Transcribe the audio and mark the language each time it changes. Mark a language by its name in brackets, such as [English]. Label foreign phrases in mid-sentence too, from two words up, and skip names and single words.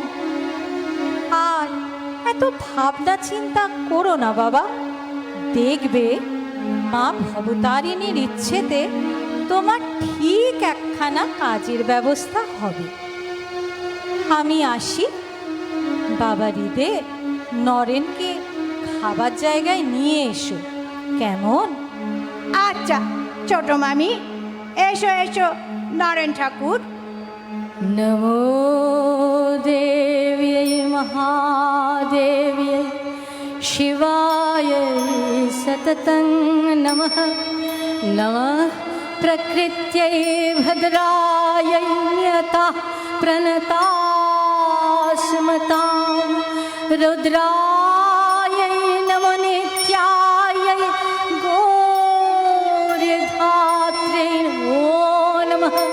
[Bangla] আর এত ভাবনা চিন্তা করো না বাবা, দেখবে মা ভবতারিণীর ইচ্ছেতে তোমার ঠিক একখানা কাজের ব্যবস্থা হবে। আমি আসি। বাবা হৃদে নরেনকে খাবার জায়গায় নিয়ে এসো, কেমন? আচ্ছা ছোট মামি, এসো এসো নরেন ঠাকুর। [Sanskrit] नमो देव्यै महादेव्यै शिवाय सततं नमः। नमः प्रकृत्यै भद्रायै यतः प्रणतास्मतां रुद्रायै नमो नित्यायै गौर्यधात्रे नमो नमः।